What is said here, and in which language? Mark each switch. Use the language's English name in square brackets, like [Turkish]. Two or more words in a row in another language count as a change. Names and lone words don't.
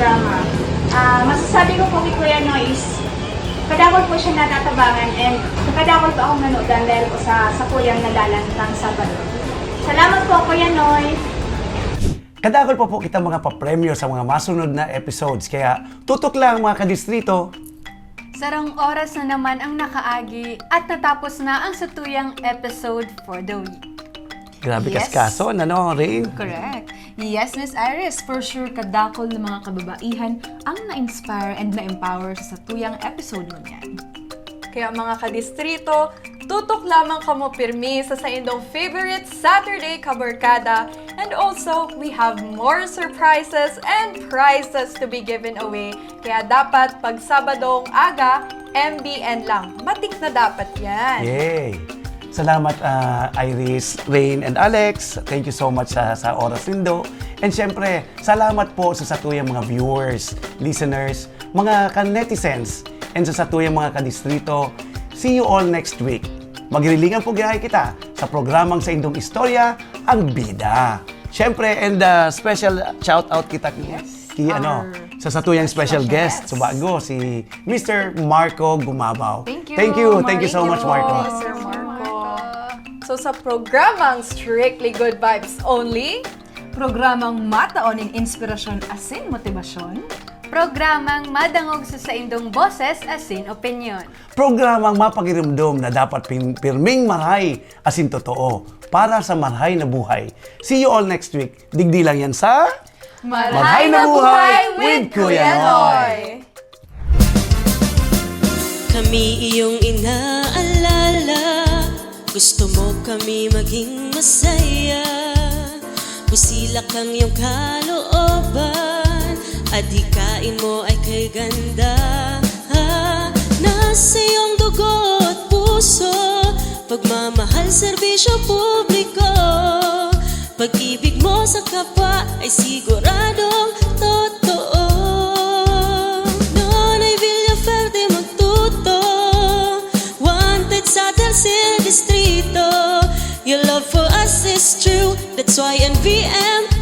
[Bikol] Masasabi ko po kay Kuya Noy is, kadakol po siya natatabangan and kadakol po akong nanodan dahil po sa tuyang nalalantang Sabado. Salamat po, Kuya Noy! Kadakol pa po kita mga papremyo sa mga masunod na episodes. Kaya tutok lang mga kadistrito. Sarong oras na naman ang nakaagi at natapos na ang satuyang episode [English] for the week. [Bikol] Grabe [English] Yes. kaskaso, ano, Rain? Correct. Yes, [Bikol] Miss Iris, [English] for sure [Bikol] kadakol ng mga kababaihan ang na-inspire and na-empower sa satuyang episode mo niyan. Kaya mga kadistrito, tutok lamang kamo pirmi sa indong favorite Saturday Kabarkada. [English] And also, we have more surprises and prizes to be given away. [Bikol] Kaya dapat pag Sabadong aga, MBN lang. [Filipino] Matik na dapat yan. [Bikol] Yay! Salamat Iris, Rain, and Alex. [English] Thank you so much [Bikol] sa oras nindo. And syempre, salamat po sa satuyang mga viewers, listeners, mga ka-netizens, and sa satuyang mga kadistrito. [English] See you all next week. [Bikol] Magrilingan po gihay kita sa programang sa indong istorya, ang bida. Syempre, [English] and special shout out [Bikol] kita sa satuyang special guest sa bago, si Mr. Marco Gumabaw. [English] Thank you, Thank you so much, Marco. [Bikol] Sir Marco. So sa programang Strictly Good Vibes Only, Programang mataoning inspirasyon asin motibasyon. Programang madangog sa saindong boses asin opinyon. Programang mapagiramdom na dapat pirming marhay asin totoo para sa marhay na buhay. [English] See you all next week. [Bikol] Digdi lang yan sa Marhay na Buhay with Kuya Noy! [Filipino] Kami iyong inaalala, gusto mo kami maging masaya. Busilak ang iyong kalooban, at hikain mo ay kay ganda. Nasa iyong dugo at puso, pagmamahal, serbisyo publiko. Pag-ibig mo sa kapwa ay siguradong totoo. Noon ay Villaferde magtuto, wanted sa Tercer Distrito. [English] Your love for us is true, that's why NVM